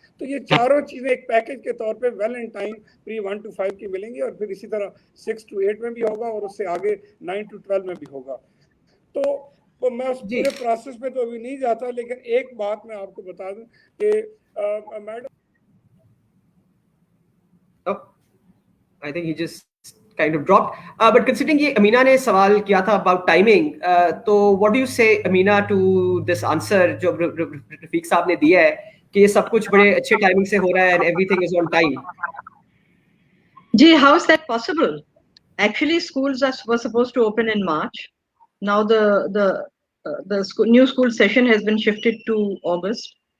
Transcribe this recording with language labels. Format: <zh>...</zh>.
<ur>تو یہ چاروں چیزیں ایک پیکج کے طور پہ well in time pre 1 to 5 کی ملیں گی اور پھر اسی طرح 6 to 8 میں بھی ہوگا اور اس سے آگے 9 to 12 میں بھی ہوگا. تو میں اس پورے پروسیس پہ تو ابھی نہیں جاتا, لیکن ایک بات میں آپ کو بتا دوں کہ madam</ur> <en>I think he just kind of dropped.</en> <ur>But considering یہ امینہ نے سوال کیا تھا about timing, تو what do you say Amina to this answer جو رفیق صاحب نے دیا ہے کہ یہ سب کچھ بڑے اچھے ٹائمنگ سے ہو رہا ہے and everything is on time?</ur> <en>Gee, how is that possible? Actually, schools were supposed to open in March. Now the new school session has been shifted to August.</en>